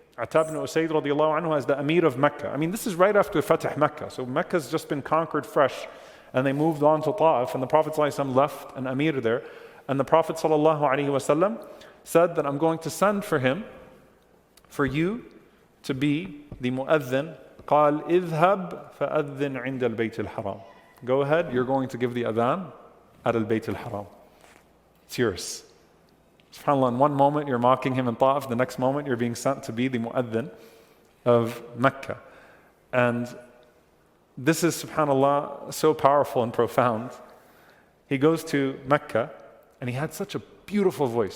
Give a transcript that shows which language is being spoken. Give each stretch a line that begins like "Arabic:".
English: Attab ibn Usayd radiallahu anhu as the Amir of Mecca. I mean, this is right after Fatih Mecca. So Mecca's just been conquered fresh. And they moved on to Ta'if, and the Prophet ﷺ left an Amir there. And the Prophet ﷺ said that I'm going to send for him, for you to be the mu'adhin.
Arabic: قال اذهب فأذن عند البيت الحرام.
English: Go ahead, you're going to give the adhan at al-Bayt al-Haram. It's yours. SubhanAllah, in one moment you're mocking him in Ta'if, the next moment you're being sent to be the mu'adhin of Mecca. And this is, SubhanAllah, so powerful and profound. He goes to Mecca and he had such a beautiful voice.